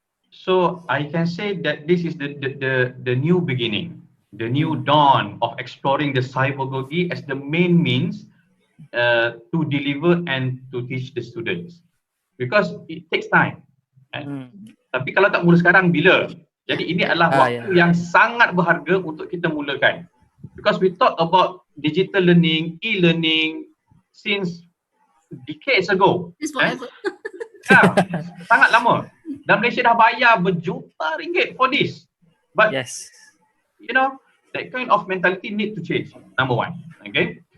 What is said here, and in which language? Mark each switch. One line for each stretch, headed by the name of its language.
English: So I can say that this is the new beginning, the new dawn of exploring the cybergogy as the main means to deliver and to teach the students, because it takes time.
Malay: Tapi kalau tak mula sekarang, bila? Jadi ini adalah waktu yang sangat berharga untuk kita mulakan.
English: Because we talk about digital learning, e-learning since decades ago. It's forever.
Malay: Ya, sangat lama. Dan Malaysia dah bayar berjuta ringgit
English: for this. But you know, that kind of mentality need to change. Number one. Okay.